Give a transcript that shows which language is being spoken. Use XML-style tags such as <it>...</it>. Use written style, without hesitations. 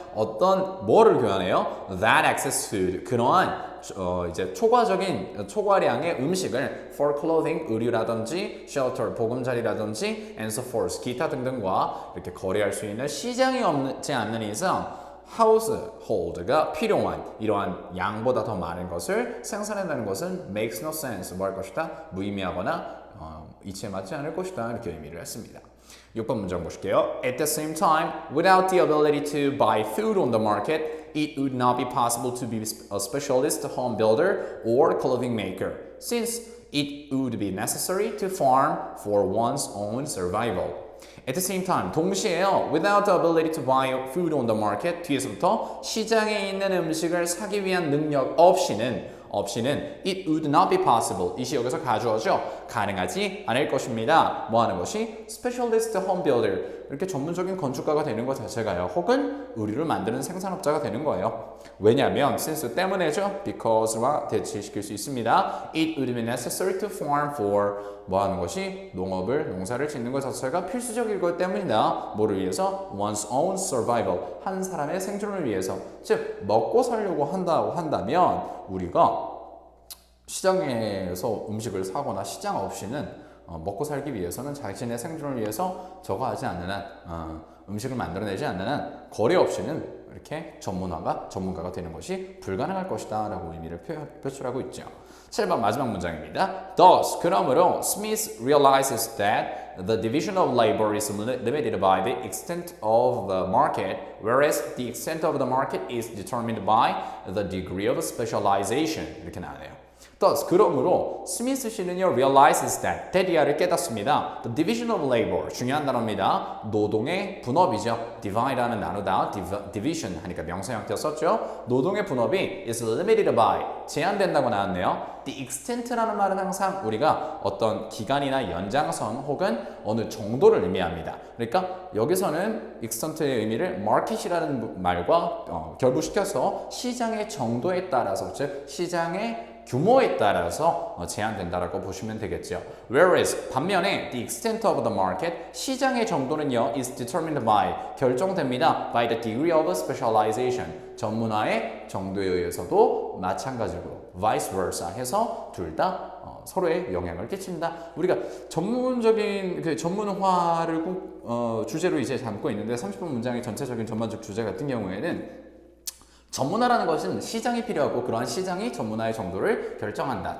<ko>어떤 뭐를 교환해요?</ko> <en>That excess food,</en> <ko>그러한 이제 초과량의 음식을 for clothing, 의류라든지 shelter, 보금자리라든지</ko> <en>and so forth,</en> <ko>기타 등등과 이렇게 거래할 수 있는 시장이 없지 않는 이상 household가 필요한 이러한 양보다 더 많은 것을 생산한다는 것은</ko> <en>makes no sense,</en> <ko>뭐 할 것이다? 무의미하거나 이치에 맞지 않을 것이다, 이렇게 의미를 했습니다. 6번 문장 보실게요.</ko> <en>At the same time, without the ability to buy food on the market, it would not be possible to be a specialist home builder or clothing maker, since it would be necessary to farm for one's own survival. At the same time,</en> <ko>동시에요.</ko> <en>Without the ability to buy food on the market,</en> <ko>뒤에서부터 시장에 있는 음식을 사기 위한 능력 없이는</ko> <en>it would not be possible.</en> <ko>이 시 여기서 가주어죠. 가능하지 않을 것입니다. 뭐 하는 것이?</ko> <en>Specialist home builder.</en> <ko>이렇게 전문적인 건축가가 되는 것 자체가요. 혹은 의류를 만드는 생산업자가 되는 거예요. 왜냐하면 since 때문에죠. because와 대치시킬 수 있습니다.</ko> <en>It would be necessary to farm for</en> <ko>뭐 하는 것이? 농사를 짓는 것 자체가 필수적일 것 때문이다. 뭐를 위해서?</ko> <en>One's own survival.</en> <ko>한 사람의 생존을 위해서. 즉 먹고 살려고 한다면 우리가 시장에서 음식을 사거나 시장 없이는 먹고 살기 위해서는 자신의 생존을 위해서 저거 하지 않는 한 음식을 만들어내지 않는 한 거래 없이는 이렇게 전문가가 되는 것이 불가능할 것이다 라고 의미를 표출하고 있죠. 7번 마지막 문장입니다.</ko> <en>Thus,</en> <ko>그러므로</ko> <en>Smith realizes that the division of labor is limited by the extent of the market, whereas the extent of the market is determined by the degree of specialization.</en> <ko>이렇게 나와요. Thus, 그러므로 스미스 씨는요</ko> <en>realizes that,</en> <ko>that이야를 깨닫습니다.</ko> <en>The division of labor,</en> <ko>중요한 단어입니다. 노동의 분업이죠. divide하는 나누다, division 하니까 명사 형태 썼죠. 노동의 분업이</ko> <en>is limited by,</en> <ko>제한된다고 나왔네요. The extent라는 말은 항상 우리가 어떤 기간이나 연장선 혹은 어느 정도를 의미합니다. 그러니까 여기서는 extent의 의미를 market이라는 말과 결부시켜서 시장의 정도에 따라서, 즉 시장의 규모에 따라서 제한된다라고 보시면 되겠죠.</ko> <en>Whereas</en> <ko>반면에</ko> <en>the extent of the market,</en> <ko>시장의 정도는요</ko> <en>is determined by,</en> <ko>결정됩니다.</ko> <en>by the degree of specialization,</en> <ko>전문화의 정도에 의해서도 마찬가지로</ko> <en>vice versa</en> <ko>해서 둘 다 서로의 영향을 끼친다. 우리가 전문적인 그 전문화를 주제로 이제 담고 있는데 30분 문장의 전체적인 전반적 주제 같은 경우에는 전문화라는 것은 시장이 필요하고 그러한 시장이 전문화의 정도를 결정한다.</ko>